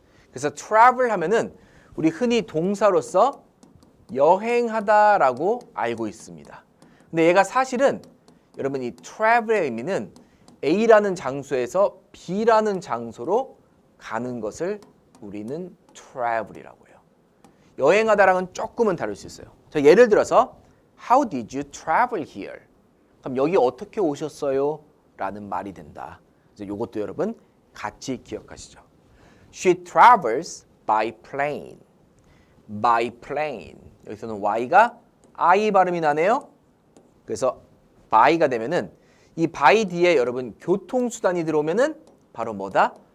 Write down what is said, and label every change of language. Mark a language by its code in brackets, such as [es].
[ko] 그래서 travel 하면은 우리 흔히 동사로서 여행하다라고 알고 있습니다. 근데 얘가 사실은 여러분 이 travel의 의미는 A라는 장소에서 B라는 장소로 가는 것을 우리는 travel이라고 해요. 여행하다랑은 조금은 다를 수 있어요. 자, 예를 들어서 [en] How did you travel here? [ko] 그럼 여기 어떻게 오셨어요? 라는 말이 된다. 그래서 이것도 여러분 같이 기억하시죠. [en] She travels by plane. by plane. [ko] 여기서는 Y가 I 발음이 나네요. 그래서 by가 되면은 이 by 뒤에 여러분 교통수단이 들어오면은 바로 뭐다?